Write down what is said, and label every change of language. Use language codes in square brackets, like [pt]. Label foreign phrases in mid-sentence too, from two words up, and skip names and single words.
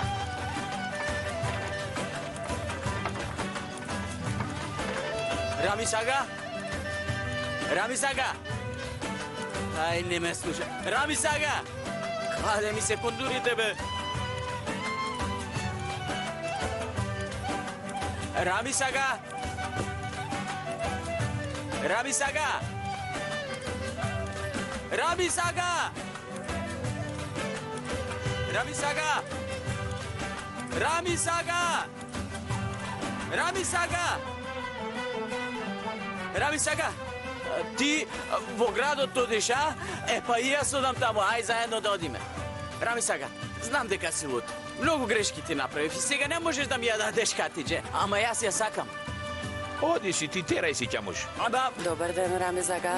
[mk] Рамисага! Ај, не ме слуша. Рамисага! Каде ми се кондурите, бе? Рами сага! Рами сага! Рами сага! Рами сага! Рами сага! Рами сага! Рами сага! Ти во градот одиш, а? Па и јас одам таму, ај заедно да одиме. Рами сага, знам дека си луд. Многу грешки ти направив и сега не можеш да ми ја дадеш Хатидже, ама јас ја сакам. Одиш и ти терај си ќамуш. Добар ден, Рами Сага.